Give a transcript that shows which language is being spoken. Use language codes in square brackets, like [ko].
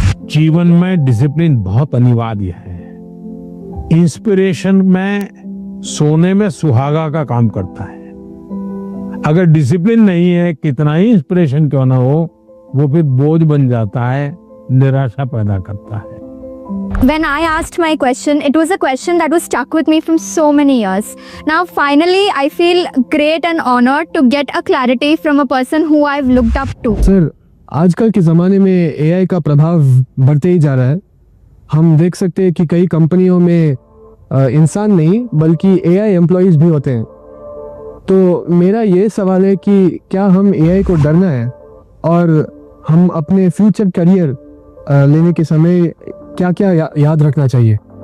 [hi] जीवन में डिसिप्लिन बहुत अनिवार्य है। इंस्पिरेशन में सोने में सुहागा का काम करता है। अगर डिसिप्लिन नहीं है, कितना ही इंस्पिरेशन क्यों ना हो, वो फिर बोझ बन जाता है, निराशा पैदा करता है। [en] When I asked my question, it was a question that was stuck with me from so many years. Now finally I feel great and honored to get a clarity from a person who I've looked up to. [hi] Sir, आजकल के ज़माने में AI का प्रभाव बढ़ते ही जा रहा है। हम देख सकते हैं कि कई कंपनियों में इंसान नहीं बल्कि AI एम्प्लॉइज भी होते हैं। तो मेरा ये सवाल है कि क्या हम AI को डरना है और हम अपने फ्यूचर करियर लेने के समय क्या क्या याद रखना चाहिए?